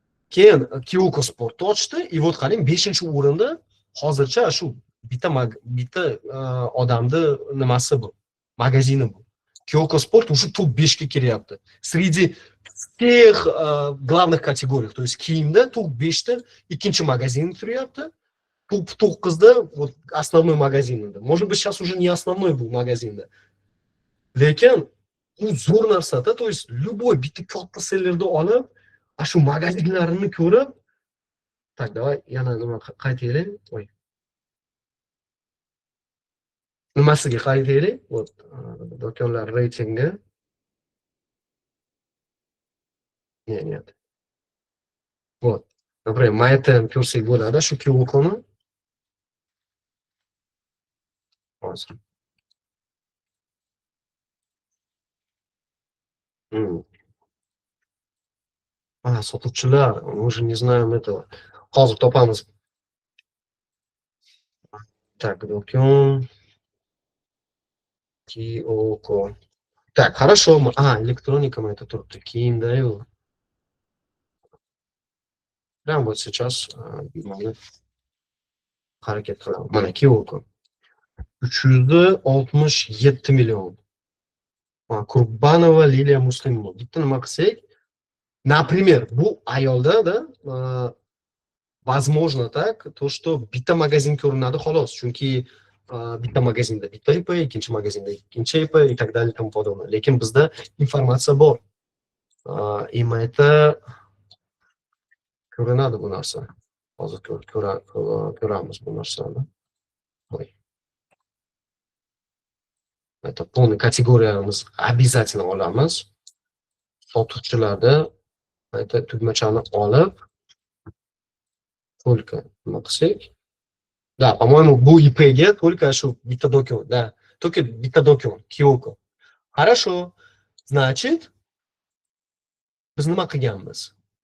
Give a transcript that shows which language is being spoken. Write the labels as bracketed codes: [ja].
[uz] Keyin Kiyoko Sport ochdi, [ru] и вот [uz] qarang 5-o'rinda hozircha shu bitta odamni nimasi bu, magazini bu. Kiyoko Sport уже top 5 ga kiryapti. [ru] Sреди всех главных категорий, то есть [uz] kiyimda top 5 da ikkinchi magazin turyapti. Top 9 da вот основной magazinida. [ru] Может быть, сейчас уже не основной был magazинda. [uz] Lekin u zo'r narsa-da, [ru] то есть любой [uz] bitta katta sellerni olib, shu magazinlarini ko'rib, tak, [ru] давай [uz] yana nima qaytaylik. Voy. Nimasiga qaytaylik? Вот do'konlar reytingi. [ru] Нет. Вот. [uz] Например, mayta ko'rsak bo'ladi, shu Kiyokoni. Hozir. [ru] Sotuvchilar, мы уже не знаем этого. [uz] Hozir topamiz. Так, do'kon Kiyoko. [ru] Так, хорошо. Электроника это [uz] turibdi. Kiyimda-yu. [ru] Прям вот сейчас [uz] mana harakat qilaman. Mana Kiyoko. 367 million. Kurbanova Liliya Muslimova. Bitta nima qilsak, например, bu ayolda [ru] возможно так, то что [uz] bitta magazin ko'rinadi xolos, chunki bitta magazinda bitta IP, ikkinchi magazinda ikkinchi IP [ru] и так далее тому подобное. [uz] Lekin bizda informatsiya bor. Mayta ko'rinadi bu narsa. Hozir ko'ramiz bu narsani. [ru] Это полный [uz] kategoriyamiz [ru] обязательно [uz] olamiz. Sotuvchilarda это tugmachani olib, только nima qilsak. [ru] Да, по-моему, [uz] bu IP-ga только shu bitta do'kon, да, только bitta do'kon, Kiyoko. [ru] Хорошо. [uz] Значит, biz nima qilganmiz?